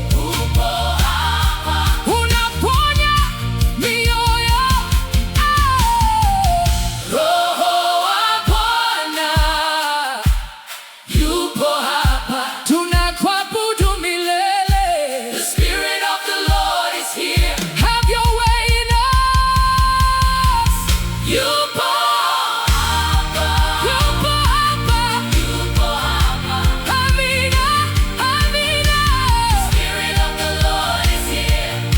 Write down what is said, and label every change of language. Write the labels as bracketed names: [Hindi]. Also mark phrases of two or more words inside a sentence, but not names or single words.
[Swahili] Upo hapa. Unaponya mioyo. Oh. Roho wa Bwana yupo hapa. Tunakuabudu milele. [English] The Spirit of the Lord is here. Have your way in us. [Swahili] Yupo hapa. Yupo hapa. Yupo hapa. Amina, amina. [English] The Spirit of the Lord is here.